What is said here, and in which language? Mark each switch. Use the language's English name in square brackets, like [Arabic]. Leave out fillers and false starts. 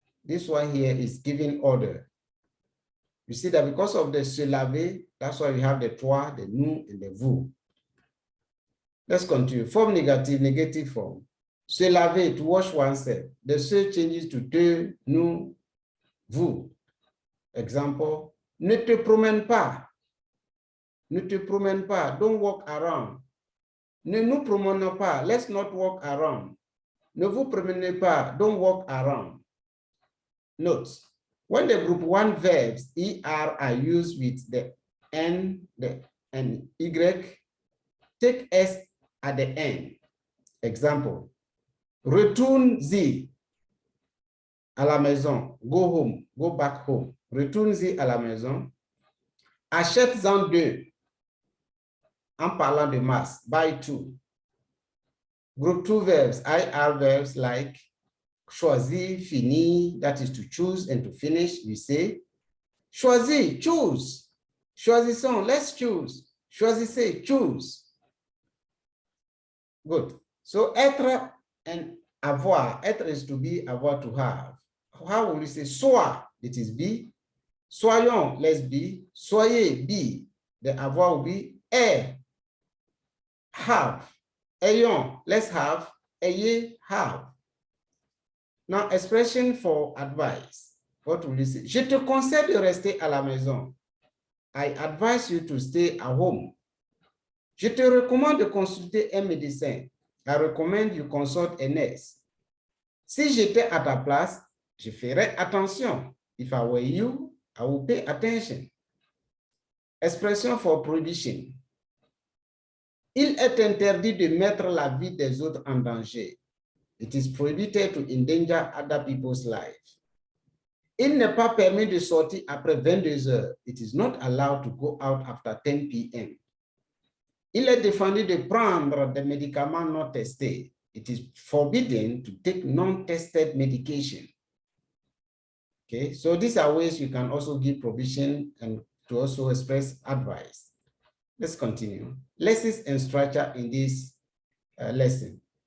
[English] This one here is giving order. You see that because of the se laver, that's why we have the toi, the nous, and the vous. Let's continue. Form negative, negative form. Se laver, to wash oneself. The se changes to te, nous, vous. [French] Example, ne te promène pas. Ne te promène pas. [English] Don't walk around. [French] Ne nous promenons pas. [English] Let's not walk around. [French] Ne vous promenez pas. [English] Don't walk around. Note, when the group one verbs ER are used with the N, the and Y, take S at the end. [French] Example, retourne-y à la maison. [English] Go home, go back home. [French] Retourne-y à la maison. Achète-en deux. En parlant de masse, [English] buy two. Group two verbs, IR verbs like choisir, finir, that is to choose and to finish. We say, choisir, choose. Choisissons, let's choose. Choisissez, choose. Good. So, être and avoir. Être is to be, avoir to have. How will you say sois? It is be. Soyons, let's be. Soyez, be. The avoir will be est. Have. Ayons, let's have. Ayez, have. Now, expression for advice. What will you say? [French] Je te conseille de rester à la maison. [English] I advise you to stay at home. [French] Je te recommande de consulter un médecin. [English] I recommend you consult a nurse. [French] Si j'étais à ta place, je ferais attention. [English] If I were you, I would pay attention. Expression for prohibition. [French] Il est interdit de mettre la vie des autres en danger. [English] It is prohibited to endanger other people's lives. [French] Il n'est pas permis de sortir après 22 heures. [English] It is not allowed to go out after 10 p.m. [French] Il est défendu de prendre des médicaments non testés. [English] It is forbidden to take non-tested medication. Okay, so these are ways you can also give provision and to also express advice. Let's continue. Lessons and structure in this lesson.